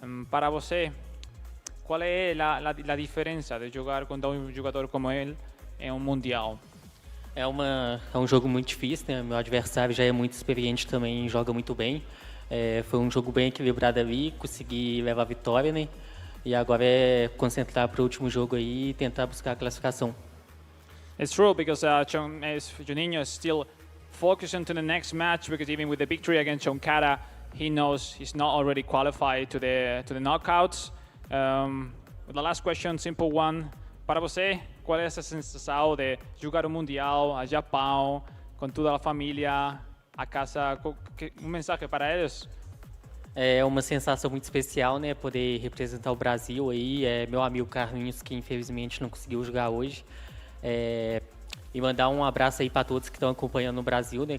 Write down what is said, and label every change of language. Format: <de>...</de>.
<pt>Para você, qual é a diferença de jogar contra um jogador como ele em um mundial? É um jogo muito difícil, né? Meu adversário já é muito experiente também, joga muito bem. Foi um jogo bem equilibrado ali, consegui levar a vitória, né? E agora é concentrar para o último jogo aí e tentar buscar a classificação.</pt> <en>It's true because Juninho is still focusing to the next match because even with the victory against Choncata, he knows he's not already qualified to the knockouts. The last question, simple one.</en> <pt>Para você, qual é essa sensação de jogar o Mundial a Japão, com toda a família, a casa? Mensagem para eles? É uma sensação muito especial, né? Poder representar o Brasil aí. Meu amigo Carlinhos, que infelizmente não conseguiu jogar hoje. E mandar um abraço aí para todos que estão acompanhando no Brasil, né?</pt>